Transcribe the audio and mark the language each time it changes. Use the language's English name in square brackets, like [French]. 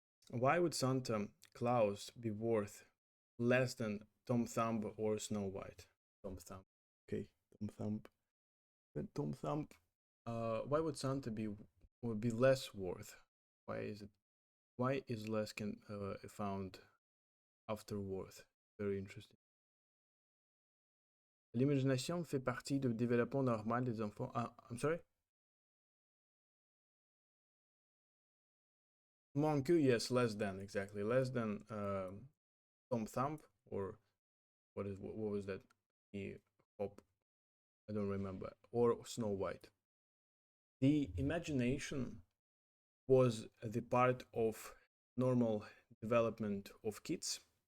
[English] Why would Santa Claus be worth less than Tom Thumb or Snow White? Tom Thumb. Okay, Tom Thumb. Tom Thumb. Why would Santa be less worth? Why is less found after worth? Very interesting. [French] L'imagination fait partie du développement normal des enfants. [English] I'm sorry? Monku, yes, less than, exactly. Less than Tom Thumb, or what was that? The Hop, I don't remember. Or Snow White. The imagination was the part of normal development of kids.